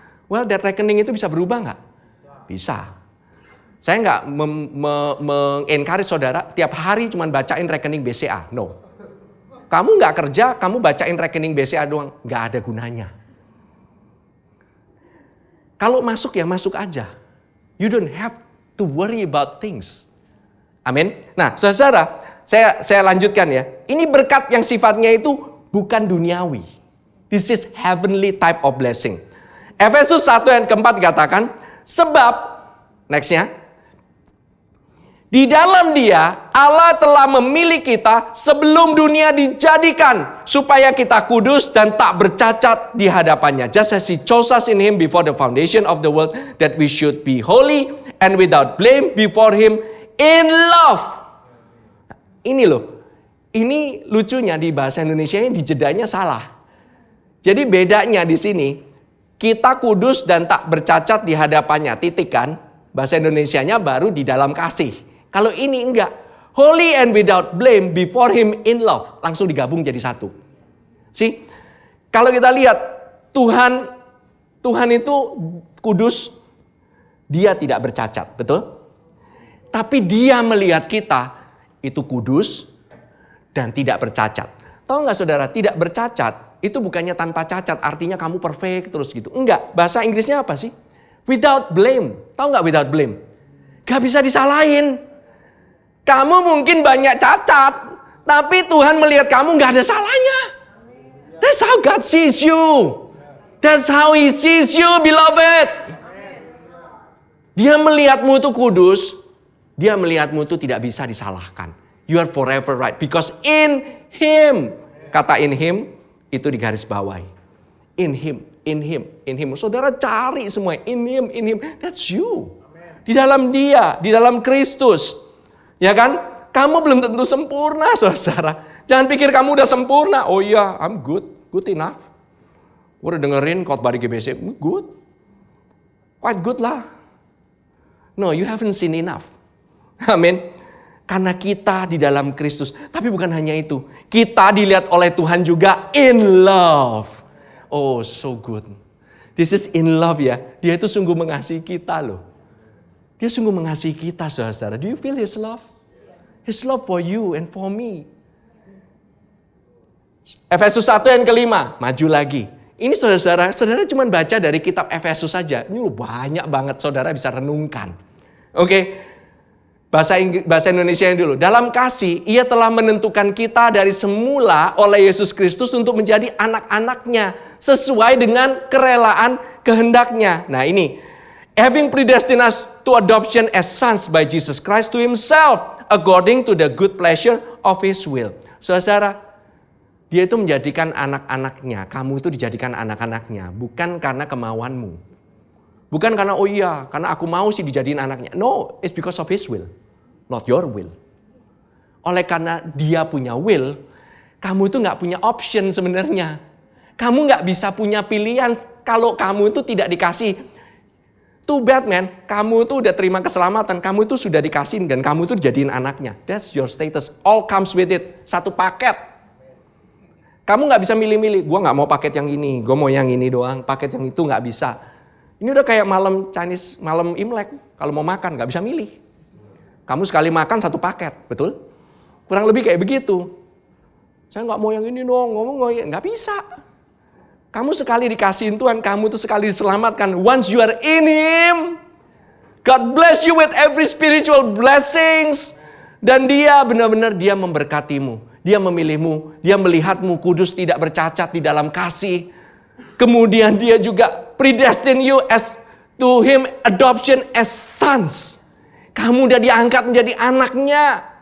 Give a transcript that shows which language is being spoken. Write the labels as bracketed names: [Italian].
[English] Well, [Indonesian] that rekening itu bisa berubah nggak? Bisa. Saya nggak mengencourage saudara tiap hari cuma bacain rekening BCA. No. Kamu nggak kerja, kamu bacain rekening BCA doang. Nggak ada gunanya. Kalau masuk ya masuk aja. [English] You don't have to worry about things. [Indonesian] Amin. Nah, saudara, saya lanjutkan ya. Ini berkat yang sifatnya itu bukan duniawi. [English] This is heavenly type of blessing. [Indonesian] Efesus 1 ayat keempat dikatakan, sebab, nextnya, di dalam Dia Allah telah memilih kita sebelum dunia dijadikan supaya kita kudus dan tak bercacat di hadapannya. [English] Just as He chose us in Him before the foundation of the world, that we should be holy and without blame before Him in love. [Indonesian] Ini loh, ini lucunya di bahasa Indonesia di jedanya salah. Jadi bedanya di sini, kita kudus dan tak bercacat di hadapannya, titik kan? Bahasa Indonesianya baru di dalam kasih. Kalau ini enggak, [English] holy and without blame before Him in love, [Indonesian] langsung digabung jadi satu. See? Kalau kita lihat Tuhan itu kudus, Dia tidak bercacat, betul? Tapi Dia melihat kita itu kudus dan tidak bercacat. Tahu nggak saudara, tidak bercacat itu bukannya tanpa cacat, artinya kamu perfect terus gitu. Enggak, bahasa Inggrisnya apa sih? Without blame. Tahu nggak without blame? Gak bisa disalahin. Kamu mungkin banyak cacat, tapi Tuhan melihat kamu gak ada salahnya. [English] That's how God sees you. That's how He sees you, beloved. [Indonesian] Dia melihatmu itu kudus. Dia melihatmu itu tidak bisa disalahkan. [English] You are forever right. Because in Him. [Indonesian] Kata in Him itu digaris bawahi. [English] In Him, in Him, in Him. [Indonesian] Saudara cari semua. [English] In Him, in Him. That's you. [Indonesian] Di dalam Dia, di dalam Kristus. Ya kan? Kamu belum tentu sempurna, saudara. Jangan pikir kamu udah sempurna. Oh iya, [English] I'm good. Good enough. [Indonesian] Gue udah dengerin khotbah di GBC. [English] Good. Quite good [Indonesian] lah. [English] No, you haven't seen enough. [Indonesian] Amin. Karena kita di dalam Kristus. Tapi bukan hanya itu. Kita dilihat oleh Tuhan juga in love. [English] Oh, so good. [Indonesian] This is in love ya. Dia itu sungguh mengasihi kita loh. Dia sungguh mengasihi kita, saudara. [English] Do you feel His love? His love for you and for me. [Indonesian] Efesus 1 yang kelima. Maju lagi. Ini saudara cuma baca dari kitab Efesus saja. Ini banyak banget saudara bisa renungkan. Oke. Bahasa Indonesia dulu. Dalam kasih, Ia telah menentukan kita dari semula oleh Yesus Kristus untuk menjadi anak-anaknya. Sesuai dengan kerelaan kehendaknya. Nah ini. [English] Having predestined us to adoption as sons by Jesus Christ to Himself. According to the good pleasure of His will. [Indonesian] Saudara, Dia itu menjadikan anak-anaknya. Kamu itu dijadikan anak-anaknya. Bukan karena kemauanmu. Bukan karena, oh iya, karena aku mau sih dijadiin anaknya. [English] No, it's because of His will. Not your will. [Indonesian] Oleh karena Dia punya will, kamu itu gak punya option sebenarnya. Kamu gak bisa punya pilihan kalau kamu itu tidak dikasih. [English] Too bad man, [Indonesian] kamu itu udah terima keselamatan, kamu itu sudah dikasih dan kamu itu dijadiin anaknya. [English] That's your status, all comes with it. [Indonesian] Satu paket. Kamu gak bisa milih-milih, gue gak mau paket yang ini, gue mau yang ini doang. Paket yang itu gak bisa. Ini udah kayak malam Chinese, malam Imlek. Kalau mau makan gak bisa milih. Kamu sekali makan satu paket, betul? Kurang lebih kayak begitu. Saya gak mau yang ini dong, gak bisa. Kamu sekali dikasihin Tuhan, kamu tuh sekali diselamatkan. [English] Once you are in Him, God bless you with every spiritual blessings. [Indonesian] Dan Dia benar-benar Dia memberkatimu. Dia memilihmu, Dia melihatmu kudus tidak bercacat di dalam kasih. Kemudian Dia juga [English] predestine you as to Him adoption as sons. [Indonesian] Kamu udah diangkat menjadi anaknya.